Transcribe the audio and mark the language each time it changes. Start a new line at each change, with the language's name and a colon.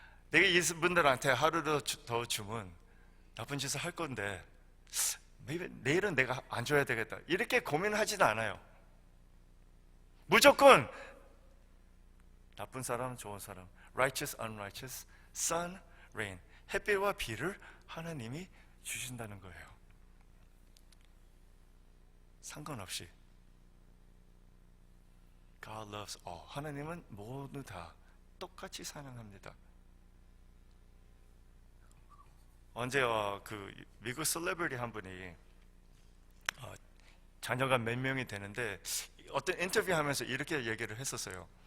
Korean: 내가 이분들한테 하루를 더 주면 나쁜 짓을 할 건데 내일은 내가 안 줘야 되겠다, 이렇게 고민하지도 않아요. 무조건 나쁜 사람, 좋은 사람,
English: righteous, unrighteous, sun, rain,
Korean: 햇빛과 비를 하나님이 주신다는 거예요. 상관없이
English: God loves all.
Korean: 하나님은 모두 다 똑같이 사랑합니다. 언제 미국 셀레브리티 한 분이 자녀가 몇 명이 되는데 어떤 인터뷰하면서 이렇게 얘기를 했었어요.